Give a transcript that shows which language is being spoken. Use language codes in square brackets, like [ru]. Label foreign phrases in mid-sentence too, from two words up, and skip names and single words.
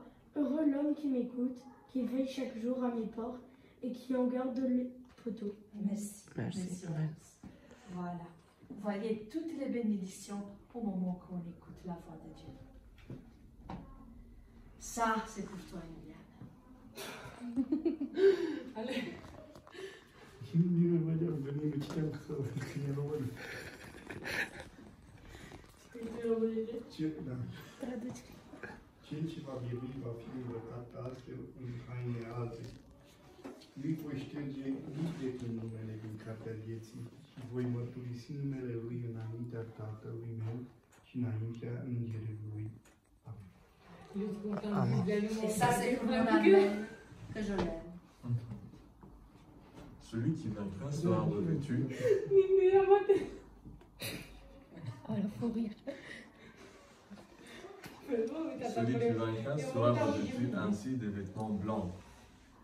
[fr] Heureux l'homme qui m'écoute, qui veille chaque jour à mes portes et qui en garde les poteaux. Merci. Merci. Voilà. Voyez toutes les bénédictions au moment qu'on écoute la voix de Dieu. Ça, c'est pour toi, Emiliane. Allez. [ro] Cel ce va birui va fi îmbrăcat astfel în haine alte. Nu-i voi șterge nici de când numele din cartea vieții și voi mărturisi numele Lui înaintea Tatălui meu și înaintea Îngerului. Amen. [fr] Et ça, c'est pour mon amour que je l'aime. Celui qui vaincra sera revêtu. Oh, il faut rire. Celui qui vaincra sera revêtu ainsi de vêtements blancs.